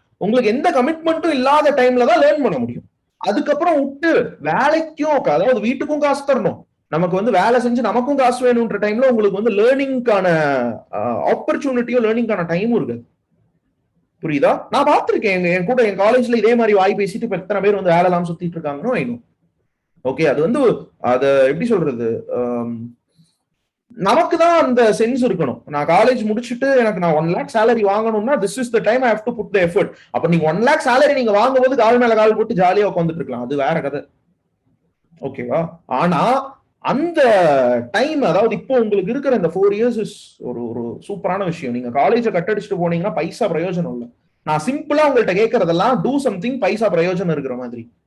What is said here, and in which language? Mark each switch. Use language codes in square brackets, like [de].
[ta] உங்களுக்கு எந்த கமிட்மெண்ட்டும் இல்லாத டைம்ல தான் லேர்ன் பண்ண முடியும். அதுக்கப்புறம் விட்டு வேலைக்கும், அதாவது வீட்டுக்கும் காசு தரணும், நமக்கு வந்து வேலை செஞ்சு நமக்கும் காசு வேணும்ன்ற டைம்ல உங்களுக்கு வந்து லேர்னிங்கான ஆப்பர்ச்சுனிட்டியும் லேர்னிங்கான டைமும் இருக்கு. புரியுதா? நான் பார்த்திருக்கேன் என் கூட என் காலேஜ்ல இதே மாதிரி வாய் பேசிட்டு இப்ப எத்தனை பேர் வந்து வேலை எல்லாம் சுத்திட்டு இருக்காங்கன்னு ஐநோ. ஓகே, அது வந்து அத எப்படி சொல்றது, நமக்கு தான் அந்த சென்ஸ் இருக்கணும். நான் காலேஜ் முடிச்சுட்டு எனக்கு நான் [en] 1 lakh salary வாங்கணும்னா this is the time I have to put the effort. [ta] அப்ப நீங்க 1 lakh salary நீங்க வாங்கும்போது கால் மேல கால் போட்டு ஜாலியா உட்காந்துட்டு இருக்கலாம், அது வேற கதை. ஓகேவா? ஆனா அந்த டைம், அதாவது இப்போ உங்களுக்கு இருக்கிற இந்த 4 years ஒரு சூப்பரான விஷயம். நீங்க காலேஜை கட்டடிச்சுட்டு போனீங்கன்னா பைசா பிரயோஜனம் இல்லை. நான் சிம்பிளா உங்கள்கிட்ட கேட்கறதெல்லாம் [en] do something [ta] பைசா பிரயோஜனம் இருக்கிற மாதிரி.